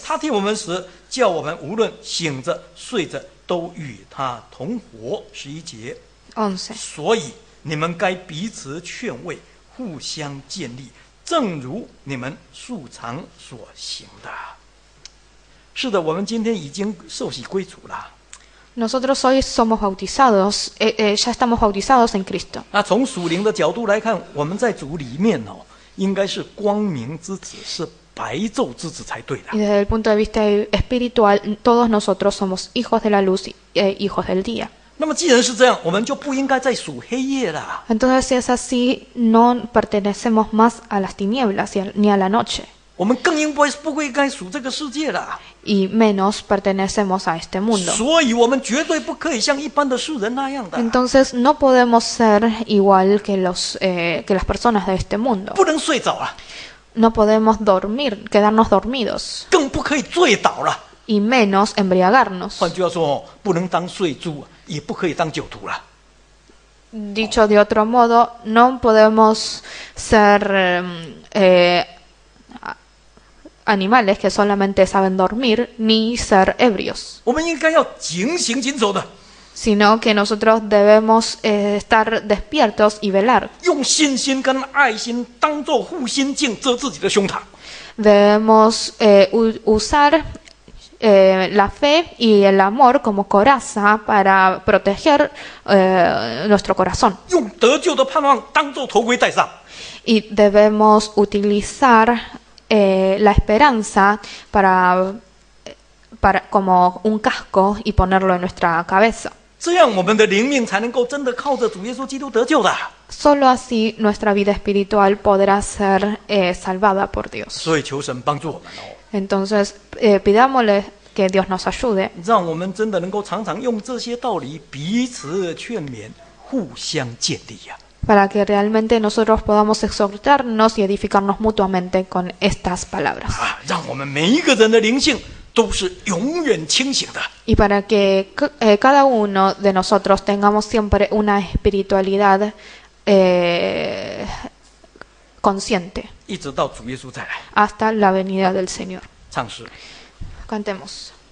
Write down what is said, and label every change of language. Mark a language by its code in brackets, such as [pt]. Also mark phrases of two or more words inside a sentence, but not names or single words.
[zh] 他替我们死，叫我们无论醒着睡着都与他同活。11节， 11. 所以你们该彼此劝慰，互相建立，正如你们素常所行的。是的，我们今天已经受洗归主了。 [es] Nosotros hoy somos bautizados, ya estamos bautizados en Cristo. [zh] 那从属灵的角度来看，我们在主里面应该是光明之子，是白昼之子才对的。 [es] Y desde el punto de vista espiritual, todos nosotros somos hijos de la luz y hijos del día. [zh] 那么既然是这样，我们就不应该再属黑夜了。 [es] Entonces, si es así, no pertenecemos más a las tinieblas ni a la noche, [zh] 我们更不应该属这个世界了。 [es] y menos pertenecemos a este mundo. [zh] 所以我们绝对不可以像一般的世人那样的， [es] Entonces, no podemos ser igual que las personas de este mundo. [zh] 不能睡着了， [es] No podemos dormir, quedarnos dormidos, [zh] 更不可以醉倒了。 [es] y menos embriagarnos. [zh] 换句话说，不能当睡猪，也不可以当酒徒了。 [es] Dicho de otro modo, no podemos ser animales que solamente saben dormir ni ser ebrios, [zh] 我们应该要警醒谨守的， [es] sino que nosotros debemos estar despiertos y velar. [zh] 用信心跟爱心当作护心镜遮自己的胸膛。 [es] Debemos usar la fe y el amor como coraza para proteger nuestro corazón. [zh] 用得救的盼望当作头盔戴上， [es] Y debemos utilizar la esperanza como un casco y ponerlo en nuestra cabeza. [zh] 这样我们的灵命才能够真的靠着主耶稣基督得救的。 [es] Solo así nuestra vida espiritual podrá ser salvada por Dios. [zh] 所以求神帮助我们哦， [es] Entonces, pidámosle que Dios nos ayude [zh] 让我们真的能够常常用这些道理彼此劝勉，互相建立呀。 [es] para que realmente nosotros podamos exhortarnos y edificarnos mutuamente con estas palabras. [zh] 让我们每一个人的灵性都是永远清醒的。 [es] Y para que cada uno de nosotros tengamos siempre una espiritualidad consciente [zh] 一直到主耶稣再来。 [es] hasta la venida del Señor. [zh] 唱诗。 [es] Cantemos.